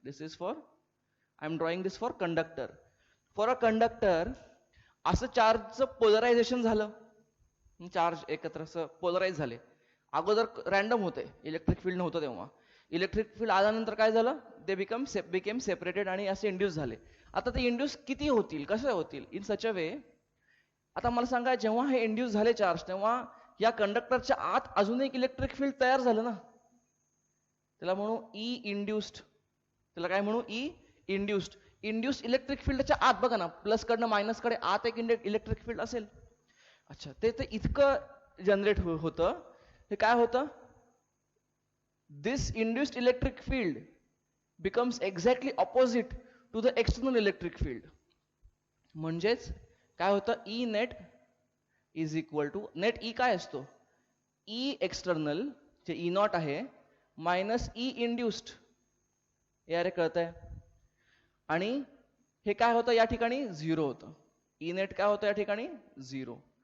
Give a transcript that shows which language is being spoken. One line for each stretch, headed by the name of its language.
English: This is for, I am drawing this for conductor. For a conductor
Marathi: असं चार्जचं polarisation झालं, charge एकत्र असं polarise झाले. अगोदर रॅन्डम होते, इलेक्ट्रिक फील्ड नव्हतं तेव्हा. इलेक्ट्रिक फील्ड आल्यानंतर काय झालं, ते
English: became separated
Marathi: आणि असे इंड्यूस झाले. आता ते इंड्यूस किती होतील, कसे होतील?
English: In such a way.
Marathi: आता मला सांगा, जेव्हा हे इंड्यूस झाले चार्ज, तेव्हा या कंडक्टरच्या आत अजून एक इलेक्ट्रिक फील्ड तयार झालं ना. त्याला म्हणू ई इंड्युस्ड. त्याला काय म्हणू? E induced. इंड्युस्ड इलेक्ट्रिक फील्डच्या आत बघा ना, प्लस कडनं मायनस कडे आत एक इलेक्ट्रिक फील्ड असेल. अच्छा, ते इतकं जनरेट होतं. हे काय होतं?
English: This induced electric field becomes exactly opposite to the external electric field.
Marathi: म्हणजेच काय होतं,
English: E net is equal to,
Marathi: net E काय असतो? ई एक्सटर्नल जे ई नॉट आहे मायनस ई इंड्युस्ड. हे अरे कळतंय? आणि हे काय होतं या ठिकाणी? झिरो होतं. ई नेट काय होतं या ठिकाणी? झिरो.